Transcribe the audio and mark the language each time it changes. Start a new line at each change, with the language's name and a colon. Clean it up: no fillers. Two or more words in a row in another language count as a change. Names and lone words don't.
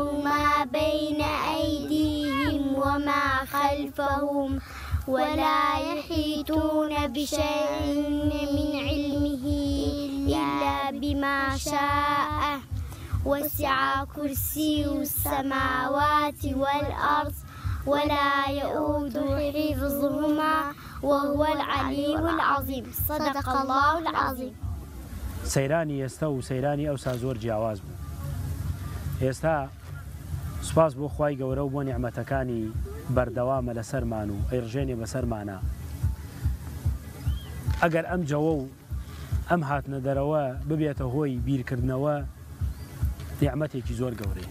Arabic: ما بين أيديهم وما خلفهم ولا يحيطون بشيء من علمه إلا بما شاء وسع كرسي السماوات والأرض ولا يؤود حفظهما وهو العلي العظيم صدق الله العظيم.
Central Kurdish: سەیرانی ئێستا و سەیرانی ئەوسا زۆر جیاواز بوو. ئێستا سوپاس بۆ خوای گەورە و بۆ نیعمەتەکانی بەردەوامە لەسەرمان و ئەیڕژێنێ بەسەرمانە. ئەگەر ئەم جەوە و ئەم هاتنە دەرەوە ببێتە هۆی بیرکردنەوە نیعمەتێکی زۆر گەورەی.